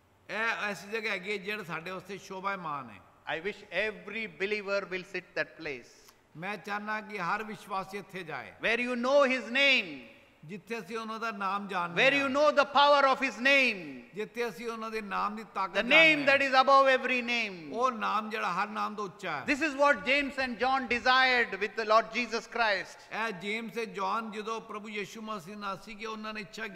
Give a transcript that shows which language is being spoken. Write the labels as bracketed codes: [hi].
[pa] ਇਹ ਐਸੀ ਜਗ੍ਹਾ ਹੈਗੀ ਜਿਹੜੀ ਸਾਡੇ ਵਾਸਤੇ ਸ਼ੋਭਾਮਾਨ ਹੈ। [en] I wish every believer will sit that place. [pa] मैं चाहना कि हर विश्वासी ਇੱਥੇ ਜਾਏ [en] where you know His name, [pa] ਜਿੱਥੇ ਅਸੀਂ ਉਹਨਾਂ ਦਾ ਨਾਮ ਜਾਣਦੇ [en] where you know the power of His name, [pa] ਜਿੱਥੇ ਅਸੀਂ ਉਹਨਾਂ ਦੇ ਨਾਮ ਦੀ ਤਾਕਤ [en] the name [pa] ਜਾਣਦੇ [en] that is above every name. [pa] ਉਹ ਨਾਮ ਜਿਹੜਾ ਹਰ ਨਾਮ ਤੋਂ ਉੱਚਾ ਹੈ [en] This is what James and John desired with the Lord Jesus Christ. [pa] ਇਹ ਜੇਮਸ ਤੇ ਜੌਨ ਜਦੋਂ ਪ੍ਰਭੂ ਯਿਸੂ ਮਸੀਹ ਨਾਲ ਸੀਗੇ ਉਹਨਾਂ ਨੇ ਇੱਛਾ